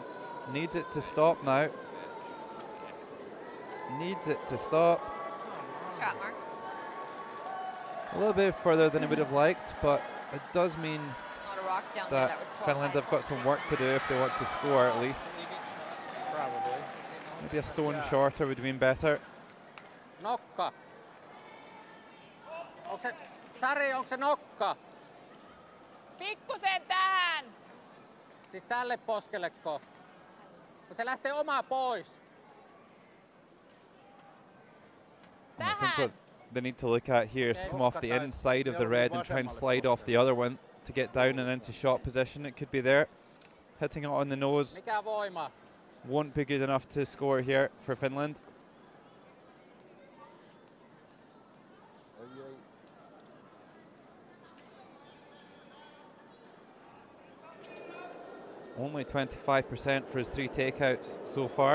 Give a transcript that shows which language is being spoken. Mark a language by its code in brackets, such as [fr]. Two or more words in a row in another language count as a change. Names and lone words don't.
[en] Needs it to stop now. Needs it to stop. Shot, Mark. A little bit further than he would have liked, but it does mean A lot of rocks down there. that That was 12 Finland have got some work to do if they want to score at least. Probably. Maybe a stone shorter would have been better. [fi] Nokka. Onko se, Sari, onko se nokka? Pikkusen tähän! Siis tälle poskelleko? Kun se lähtee omaa pois. [en] And I think what they need to look at here is to come off the inside of the red and try and slide off the other one to get down and into shot position. It could be there. Hitting it on the nose [fi] Mikä voima? [en] won't be good enough to score here for Finland. Only 25% for his 3 takeouts so far.